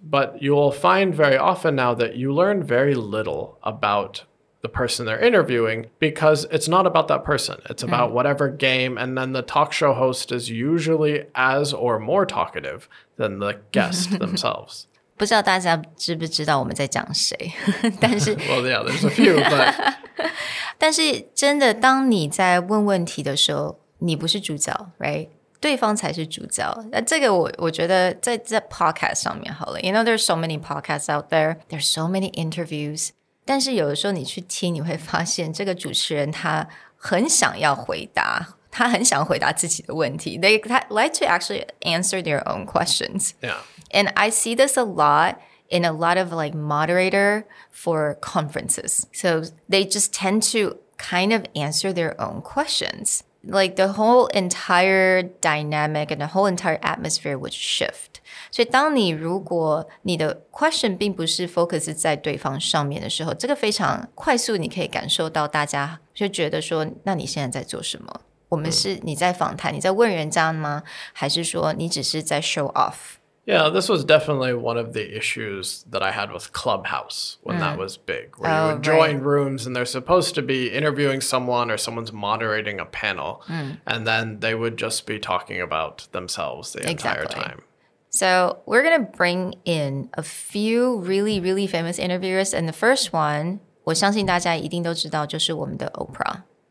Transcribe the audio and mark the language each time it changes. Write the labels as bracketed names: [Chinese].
[English] But you will find very often now that you learn very little about the person they're interviewing because it's not about that person. It's about whatever game, and then the talk show host is usually as or more talkative than the guest themselves. [Chinese] 不知道大家知不知道我们在讲谁，但是 [English] Well, yeah, there's a few, but [Chinese] 但是真的，当你在问问题的时候，你不是主角 ， [English] right？ [Chinese] 对方才是主角。这个我觉得在 podcast 上面好了 [English] ，you know there's so many podcasts out there, there's so many interviews。 [Chinese] 但是有的时候你去听，你会发现这个主持人他很想要回答，他很想回答自己的问题。 [English] They like to actually answer their own questions. yeah. And I see this a lot in a lot of like moderator for conferences. So they just tend to kind of answer their own questions. Like the whole entire dynamic and the whole entire atmosphere would shift. [Chinese] 所以当你如果你的 question 并不是 focus 在对方上面的时候，这个非常快速你可以感受到大家就觉得说，那你现在在做什么？我们是你在访谈，你在问人家吗？还是说你只是在 show off？Yeah, [English] this was definitely one of the issues that I had with Clubhouse when that was big, where you would join rooms and they're supposed to be interviewing someone or someone's moderating a panel, and then they would just be talking about themselves the entire time. So we're going to bring in a few really, really famous interviewers, and the first one, [Chinese] 我相信大家一定都知道，就是我们的 [English] Oprah.